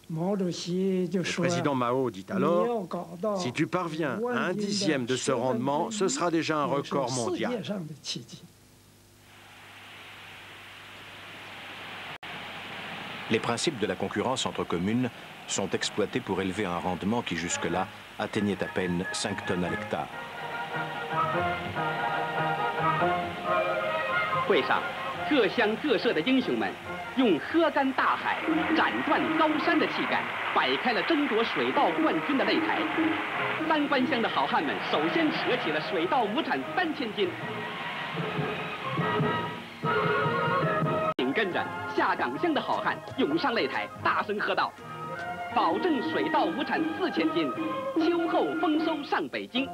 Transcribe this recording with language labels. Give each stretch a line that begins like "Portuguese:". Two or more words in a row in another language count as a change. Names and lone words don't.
French: Le président Mao dit alors « Si tu parviens à 1/10 de ce rendement, ce sera déjà un record mondial ». Les principes de la concurrence entre communes sont exploités pour élever un rendement qui jusque-là atteignait à peine 5 tonnes à l'hectare.
Chinese: 会上，各乡各社的英雄们用喝干大海、斩断高山的气概，摆开了争夺水稻冠军的擂台。三官乡的好汉们首先扯起了水稻亩产3000斤，紧跟着下岗乡的好汉涌上擂台，大声喝道：“保证水稻亩产4000斤，秋后丰收上北京。”